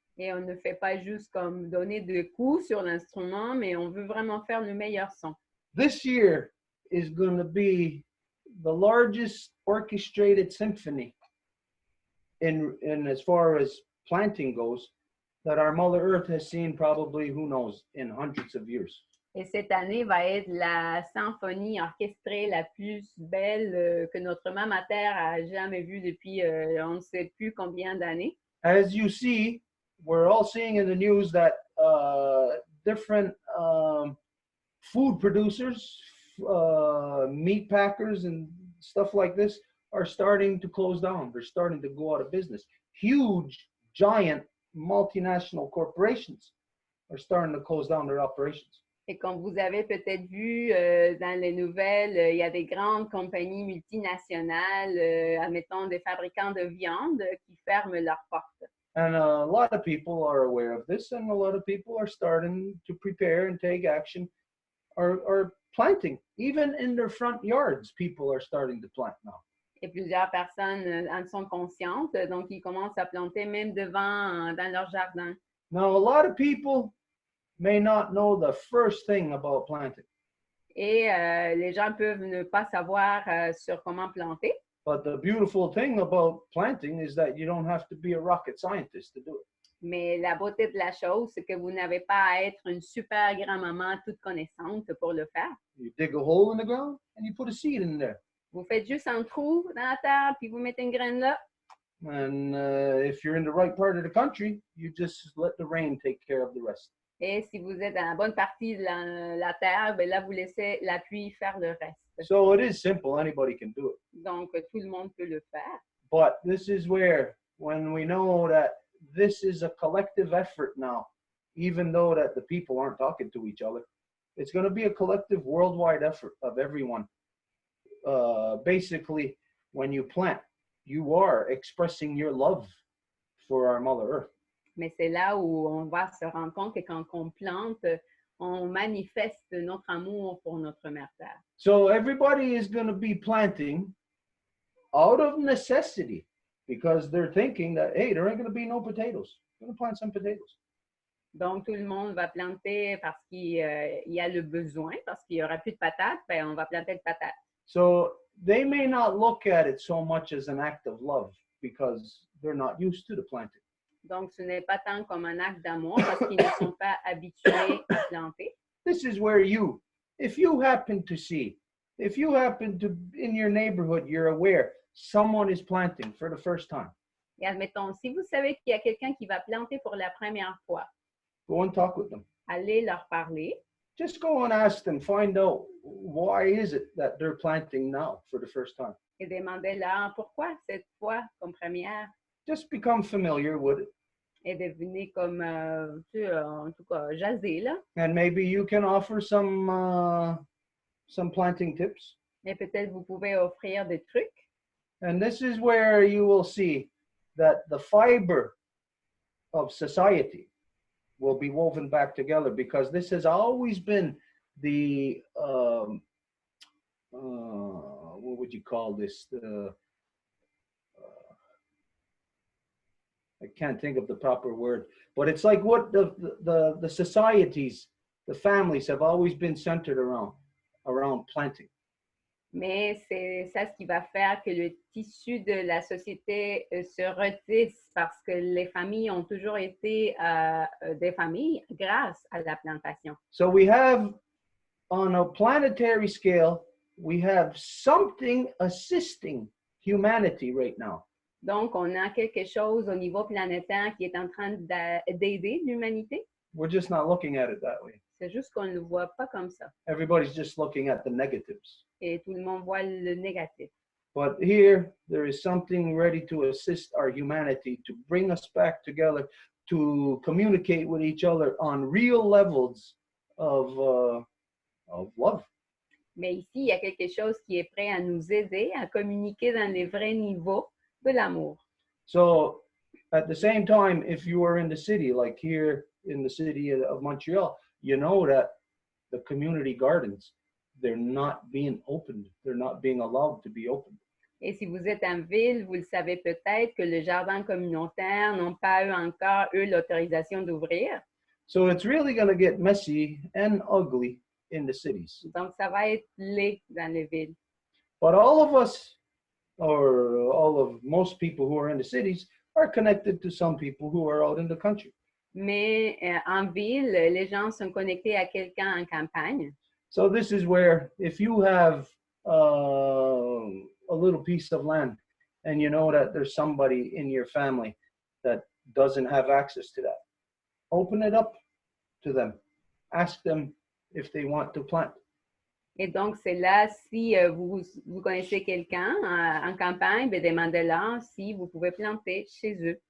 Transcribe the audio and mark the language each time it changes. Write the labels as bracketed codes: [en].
[fr] Et on ne fait pas juste comme donner des coups sur l'instrument, mais on veut vraiment faire le meilleur son. [en] This year is going to be the largest orchestrated symphony in as far as planting goes that our Mother Earth has seen probably, who knows, in hundreds of years. [fr] Et cette année va être la symphonie orchestrée la plus belle que notre Maman Terre a jamais vue depuis on ne sait plus combien d'années. [en] As you see, we're all seeing in the news that different food producers, meat packers and stuff like this are starting to close down. They're starting to go out of business. Huge, giant multinational corporations are starting to close down their operations. [fr] Et comme vous avez peut-être vu dans les nouvelles, il y a des grandes compagnies multinationales, admettons des fabricants de viande, qui ferment leurs portes. [en] And a lot of people are aware of this, and a lot of people are starting to prepare and take action, or planting. Even in their front yards, people are starting to plant now. [fr] Et plusieurs personnes en sont conscientes, donc ils commencent à planter même devant, dans leur jardin. [en] Now, a lot of people may not know the first thing about planting. [fr] Et les gens peuvent ne pas savoir sur comment planter. [en] But the beautiful thing about planting is that you don't have to be a rocket scientist to do it. [fr] Mais la beauté de la chose, c'est que vous n'avez pas à être une super grand-maman toute connaissante pour le faire. [en] You dig a hole in the ground and you put a seed in there. [fr] Vous faites juste un trou dans la terre, puis vous mettez une graine là. [en] And if you're in the right part of the country, you just let the rain take care of the rest. [fr] Et si vous êtes dans la bonne partie de la terre, ben là, vous laissez la pluie faire le reste. [en] So it is simple. Anybody can do it. [fr] Donc, tout le monde peut le faire. [en] But this is where, when we know that this is a collective effort now, even though that the people aren't talking to each other, it's going to be a collective worldwide effort of everyone. Basically, when you plant, you are expressing your love for our Mother Earth. [fr] Mais c'est là où on va se rendre compte que quand on plante, on manifeste notre amour pour notre Mère Terre. [en] So everybody is going to be planting out of necessity because they're thinking that, hey, there ain't going to be no potatoes. I'm going to plant some potatoes. [fr] Donc, tout le monde va planter parce qu'il y a le besoin, parce qu'il n'y aura plus de patates, ben on va planter de patates. [en] So they may not look at it so much as an act of love because they're not used to the planting. [fr] Donc, ce n'est pas tant comme un acte d'amour parce qu'ils ne sont pas habitués à planter. [en] This is where you, if you happen to see, if you happen to, in your neighborhood, you're aware someone is planting for the first time. [fr] Et admettons, si vous savez qu'il y a quelqu'un qui va planter pour la première fois, [en] go and talk with them. [fr] Allez leur parler. [en] Just go and ask them, find out why is it that they're planting now for the first time. [fr] Et demandez-leur pourquoi cette fois comme première. [en] Just become familiar with it. [fr] Et devenez comme, en tout cas, jaser là. [en] And maybe you can offer some planting tips. [fr] Et peut-être vous pouvez offrir des trucs. [en] And this is where you will see that the fiber of society will be woven back together because this has always been the, what would you call this? I can't think of the proper word, but it's like what the societies, the families have always been centered around planting. [fr] Mais c'est ça ce qui va faire que le tissu de la société se retisse parce que les familles ont toujours été des familles grâce à la plantation. [en] So we have, on a planetary scale, we have something assisting humanity right now. [fr] Donc, on a quelque chose au niveau planétaire qui est en train d'aider l'humanité. [en] We're just not looking at it that way. [fr] C'est juste qu'on ne le voit pas comme ça. [en] Everybody's just looking at the negatives. [fr] Et tout le monde voit le négatif. [en] But here, there is something ready to assist our humanity, to bring us back together, to communicate with each other on real levels of love. [fr] Mais ici, il y a quelque chose qui est prêt à nous aider à communiquer dans les vrais niveaux de l'amour. [en] So, at the same time, if you are in the city, like here in the city of Montreal, you know that the community gardens, they're not being opened. They're not being allowed to be opened. [fr] Et si vous êtes en ville, vous le savez peut-être que les jardins communautaires n'ont pas eu encore eu l'autorisation d'ouvrir. [en] So it's really going to get messy and ugly in the cities. [fr] Donc, ça va être laid dans les villes. [en] But all of us, or all of most people who are in the cities, are connected to some people who are out in the country. [fr] Mais en ville, les gens sont connectés à quelqu'un en campagne. [en] So this is where, if you have a little piece of land and you know that there's somebody in your family that doesn't have access to that, open it up to them. Ask them if they want to plant. [fr] Et donc, c'est là, si vous connaissez quelqu'un en campagne, ben, demandez-leur si vous pouvez planter chez eux.